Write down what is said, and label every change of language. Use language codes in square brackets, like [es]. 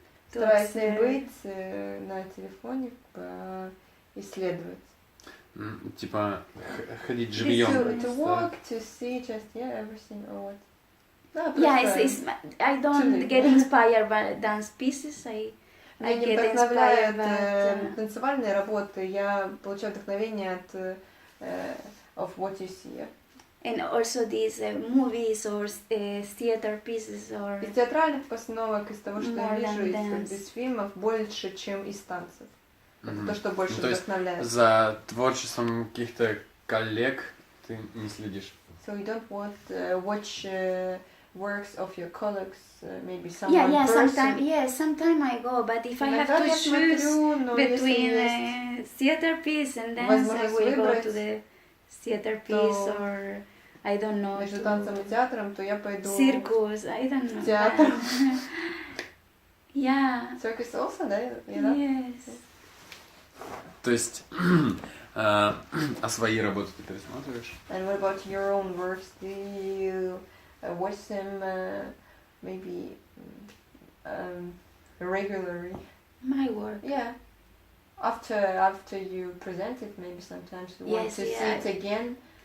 [ru] стараюсь не быть на телефоне, исследовать. Типа ходить живьем. [en] To walk, to see, just everything or what. I don't get inspired by dance pieces. I get inspired by [ru] танцевальные работы. Я получаю вдохновение [en] of what you see. And also these movies or theater pieces or. [ru] Из театральных постановок, из того, что я вижу, из фильмов, больше, чем из танцев. Это то, что больше вдохновляет. За творчеством каких-то коллег ты не следишь? [en] So you don't watch works of your colleagues, maybe someone yeah, person. Sometime I go, but if I have to choose between theater piece and dance, I will go to the theater piece, or I don't know. [ru] Между танцем и театром, то я пойду [en] circus, I don't know. [ru] Театр. [en] Yeah. Circus also, [ru] да? [en] Yes. [ru] То есть, а свои работы ты пересматриваешь? [en] And what about your own works? Do you watch them maybe regularly? My work? Yeah. After you present it, maybe sometimes you want to see it again.